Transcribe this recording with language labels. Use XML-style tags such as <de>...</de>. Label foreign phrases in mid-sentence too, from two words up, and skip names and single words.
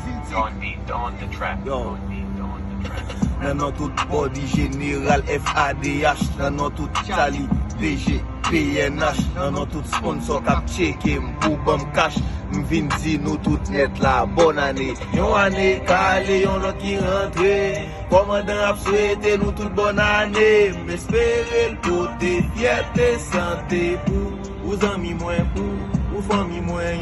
<en>Don beat on the track. Yo. Don beat on the track.</en> <ht>Nan nan tout body General F A D H, nan nan tout Charlie D J P N H, nan nan tout sponsor k ap cheke m pou ban m cash. M vin di nou tout net la, bon ane. Yon ane ka ale, yon lòt ki rantre. Kòmandan ap swete nou tout bon ane. M espere l pote, fyète, sante pou ou zanmi mwen, pou ou fanmi mwen.</ht>